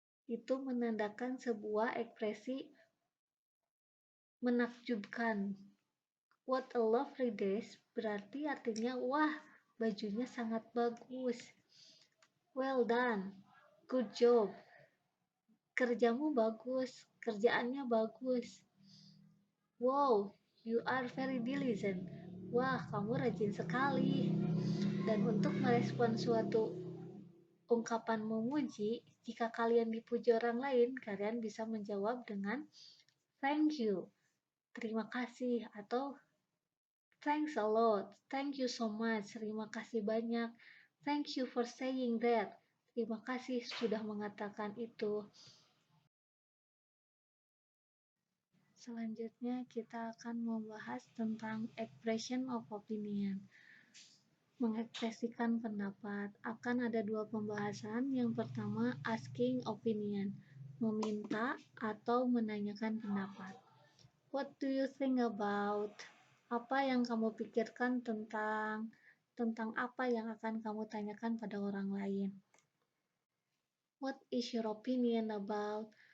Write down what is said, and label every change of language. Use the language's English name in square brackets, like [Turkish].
[Indonesian] Itu menandakan sebuah ekspresi menakjubkan. [English] What a lovely dress [Indonesian] berarti artinya wah, bajunya sangat bagus. [English] Well done, good job. [Indonesian] Kerjamu bagus, kerjaannya bagus. [English] Wow, you are very diligent. [Indonesian] Wah, kamu rajin sekali. Dan untuk merespon suatu ungkapan memuji, jika kalian dipuji orang lain, kalian bisa menjawab dengan [English] thank you, [Indonesian] terima kasih, atau [English] thanks a lot, thank you so much, [Indonesian] terima kasih banyak, [English] thank you for saying that, [Indonesian] terima kasih sudah mengatakan itu. Selanjutnya kita akan membahas tentang expression of opinion. Mengekspresikan pendapat. Akan ada dua pembahasan. Yang pertama, asking opinion, meminta atau menanyakan pendapat. [English] What do you think about? [Indonesian] Apa yang kamu pikirkan tentang apa yang akan kamu tanyakan pada orang lain? [English] What is your opinion about?